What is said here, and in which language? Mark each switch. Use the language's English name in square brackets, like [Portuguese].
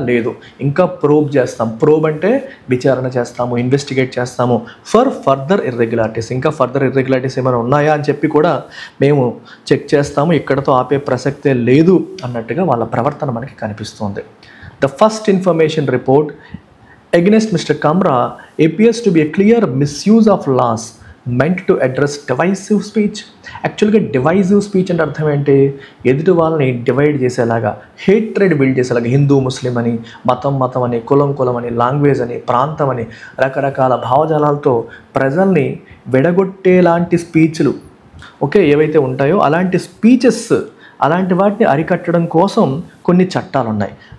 [Telugu] లేదు, ఇంకా ప్రోబ్ చేస్తాం. ప్రోబ్ అంటే విచారణ చేస్తాము, ఇన్వెస్టిగేట్ చేస్తాము. [English] for further irregularities, [Telugu] ఇంకా ఫర్దర్ ఇర్రెగ్యులారిటీస్ ఏమైనా ఉన్నాయా అని చెప్పి కూడా మేము చెక్ చేస్తాము. ఇక్కడతో ఆపే ప్రసక్తే లేదు అన్నట్టుగా వాళ్ళ ప్రవర్తన మనకి కనిపిస్తుంది. [English] The first information report against Mr. Kamra appears to be a clear misuse of laws meant to address divisive speech. [Telugu] యాక్చువల్గా డివైజివ్ స్పీచ్ అంటే అర్థం ఏంటి? ఎదుటి వాళ్ళని డివైడ్ చేసేలాగా, హేట్రెడ్ బిల్డ్ చేసేలాగా, హిందూ ముస్లిం అని, మతం అని, కులం అని, లాంగ్వేజ్ అని, ప్రాంతం అని రకరకాల భావజాలాలతో ప్రజల్ని విడగొట్టేలాంటి స్పీచ్లు ఏవైతే ఉంటాయో అలాంటి స్పీచెస్, అలాంటి వాటిని అరికట్టడం కోసం కొన్ని చట్టాలు ఉన్నాయి.